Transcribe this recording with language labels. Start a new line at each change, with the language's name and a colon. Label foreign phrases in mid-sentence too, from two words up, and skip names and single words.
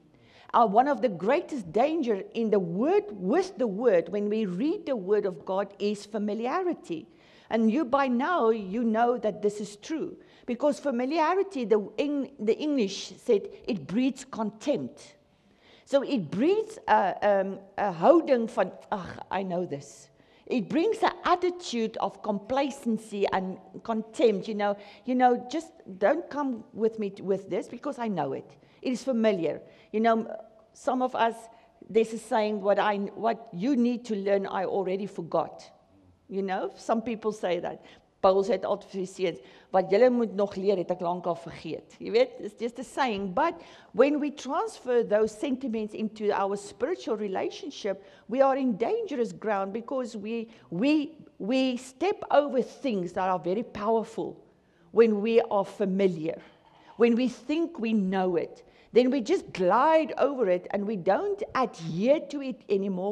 English: One of the greatest danger in the word, with the word, when we read the word of God, is familiarity. And you by now, you know that this is true. Because familiarity, the English said, it breeds contempt. So it breeds a
Afrikaans: houding van,
English: I know this. It brings an attitude of complacency and contempt. You know, just don't come with me with this, because I know it. It is familiar. You know, some of us, there's a saying, what you need to learn, I already forgot. You know, some people say that.
Afrikaans: Paul sê altyd vir die seuns, wat julle moet nog leer, het ek lankal vergeet. Jy weet,
English: it's just a saying. But when we transfer those sentiments into our spiritual relationship, we are in dangerous ground, because we step over things that are very powerful when we are familiar. When we think we know it, then we just glide over it, and we don't adhere to it anymore.